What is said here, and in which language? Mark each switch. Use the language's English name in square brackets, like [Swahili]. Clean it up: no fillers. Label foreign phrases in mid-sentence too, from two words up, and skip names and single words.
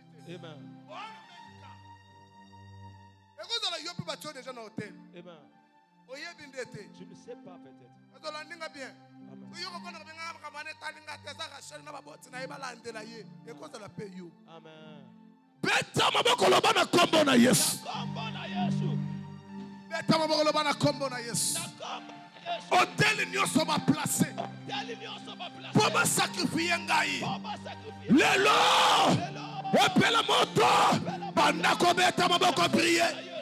[French] Amen. Et vous allez y avoir déjà dans l'hôtel. Amen. Je ne sais pas peut-être. Bien. Amen. [Lingala] Beta maboko loba na kombo na Yesu. Beta maboko loba na kombo na Yesu. Hôtel nyonso ba placer. Pour ba sacrifier ngai. Lelo. Epela moto. Banda ko beta maboko prier.